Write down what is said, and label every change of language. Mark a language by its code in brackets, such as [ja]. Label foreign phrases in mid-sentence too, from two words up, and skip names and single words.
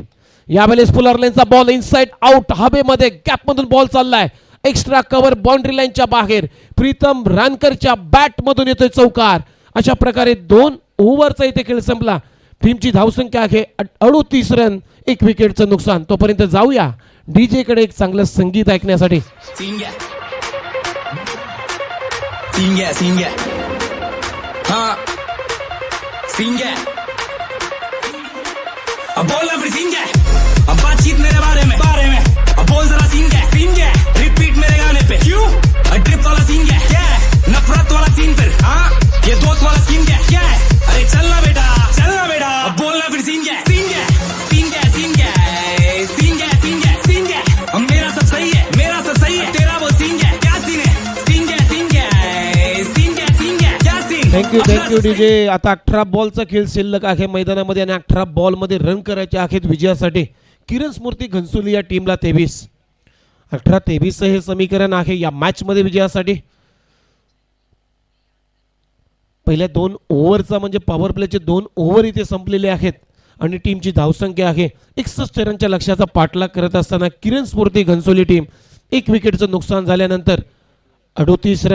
[mr] यावेळेस [en] fuller length ball inside out [mr] हवेमध्ये गॅप मधून बॉल चाललाय. [en] extra cover boundary line [mr] बाहेर. प्रीतम रानकरच्या बॅट मधून येतोय चौकार. अशा प्रकारे 2 ओव्हरचा इथे खेळ संपला. टीमची धावसंख्या आहे 38 रन. 1 विकेटचं नुकसान. तोपर्यंत जाऊया डीजे कडे एक चांगलं संगीत ऐकण्यासाठी. Singa. Singa, singa. [hi] हाँ. Singa. अब बोलना फिर singa. अब बातचीत मेरे बारे में. अब बोल जरा singa. Singa. Repeat मेरे गाने पे. क्यों? ट्रिप वाला singa. क्या है? नफरत वाला सीन फिर. हाँ. ये दोस्त वाला singa. क्या है? अरे चलना बेटा. अब बोलना फिर singa. Singa. Singa, singa. Singa, singa, singa. अब मेरा सब सही है. तेरा वो singa. क्या सीन है? Singa, singa. Singa, singa. क्या सीन? [en] thank you DJ. [mr] आता 18 बॉलचा खेळ शिल्लक आहे मैदानामध्ये आणि 18 बॉल मध्ये रन करायचे आहेत विजयासाठी. किरण स्मृती घनसोली या टीमला 23. 18-23 हे समीकरण आहे या मॅच मध्ये विजयासाठी. पहिल्या 2 ओव्हरचा म्हणजे [en] power play [mr] 2 ओव्हर इथे संपलेले आहेत आणि टीमची धावसंख्या आहे 61 रनच्या लक्ष्याचा पाठलाग करत असताना किरण स्फूर्ती घनसोली टीम 1 विकेटचं नुकसान झाल्यानंतर 38 रन.